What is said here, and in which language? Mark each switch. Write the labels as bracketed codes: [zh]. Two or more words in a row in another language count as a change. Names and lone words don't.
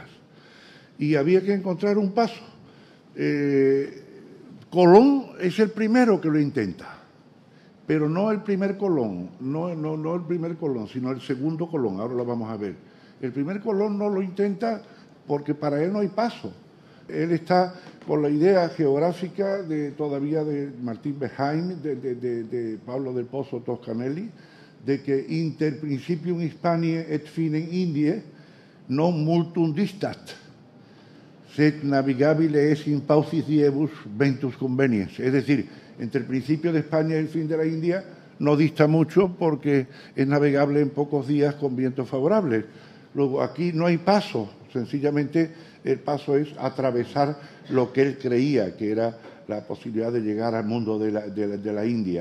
[es] Y había que encontrar un paso. Colón es el primero que lo intenta, pero no el primer Colón, no el primer Colón, sino el segundo Colón, ahora lo vamos a ver. El primer Colón no lo intenta porque para él no hay paso. Él está con la idea geográfica todavía de Martín Behaim, de Pablo del Pozo Toscanelli, de que [la] inter principium Hispaniae et finem Indiae non multum distat, sed navigabile es in paucis diebus ventus conveniens. [es] Es decir, entre el principio de España y el fin de la India no dista mucho porque es navegable en pocos días con vientos favorables. Luego, aquí no hay paso, sencillamente el paso es atravesar lo que él creía que era la posibilidad de llegar al mundo de la India.